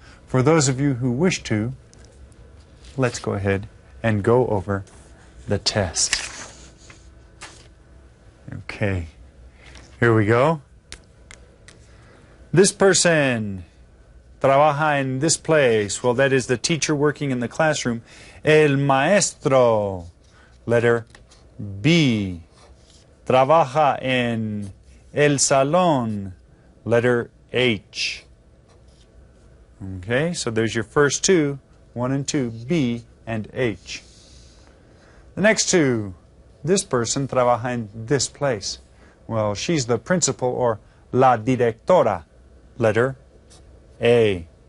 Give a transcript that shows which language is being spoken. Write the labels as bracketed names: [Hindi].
[English] For those of you who wish to, let's go ahead and go over the test. Okay, here we go. This person [Spanish] trabaja en [English] this place. Well, that is the teacher working in the classroom. [Spanish] El maestro, [English] letter B. [Spanish] Trabaja en el salón, [English] letter H. Okay, so there's your first two, 1 and 2, B and H. The next two, this person [Spanish] trabaja en [English] this place. Well, she's the principal or la directora, letter A.